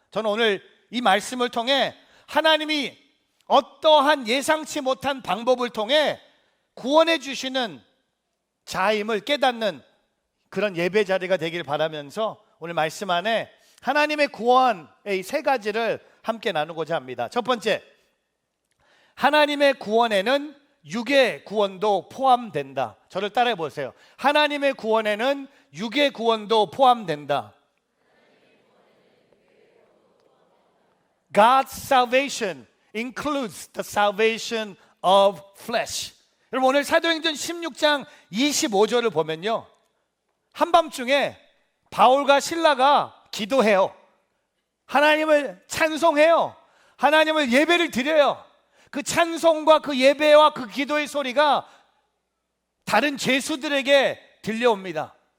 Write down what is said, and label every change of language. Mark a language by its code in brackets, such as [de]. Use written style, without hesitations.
[ko] 저는 오늘 이 말씀을 통해 하나님이 어떠한 예상치 못한 방법을 통해 구원해 주시는 자임을 깨닫는 그런 예배 자리가 되길 바라면서 오늘 말씀 안에 하나님의 구원의 세 가지를 함께 나누고자 합니다. 첫 번째, 하나님의 구원에는 육의 구원도 포함된다. 저를 따라해 보세요. 하나님의 구원에는 육의 구원도 포함된다. [en] God's salvation includes the salvation of flesh. [ko] 여러분, 오늘 사도행전 16장 25절을 보면요, 한밤중에 바울과 실라가 기도해요. 하나님을 찬송해요. 하나님을 예배를 드려요. 그 찬송과 그 예배와 그 기도의 소리가 다른 죄수들에게 들려옵니다.